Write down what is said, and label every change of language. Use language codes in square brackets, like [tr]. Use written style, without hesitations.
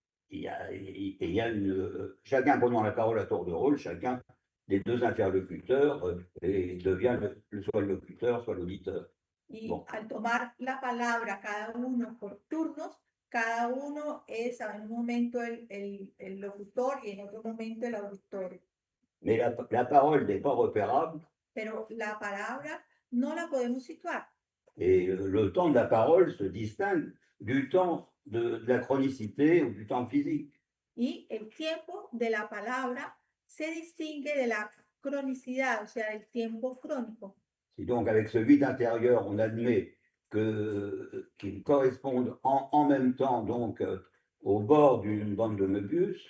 [fr] Il y a chacun prenant la parole à tour de rôle, chacun des deux interlocuteurs devient soit le locuteur, soit l'auditeur. [es] Y [fr] Bon. [es] al tomar la palabra cada uno por turnos, cada uno es en un momento el locutor y en otro momento el auditor. [fr] Mais la parole n'est pas repérable. [es] Pero la palabra no la podemos situar. [fr] Et le temps de la parole se distingue du temps de la chronicité ou du temps physique. [es] Y el tiempo de la palabra se distingue de la cronicidad, o sea, el tiempo crónico. [fr] Si donc avec ce vide intérieur, on admet qu'ils correspondent en même temps donc au bord d'une bande de Möbius,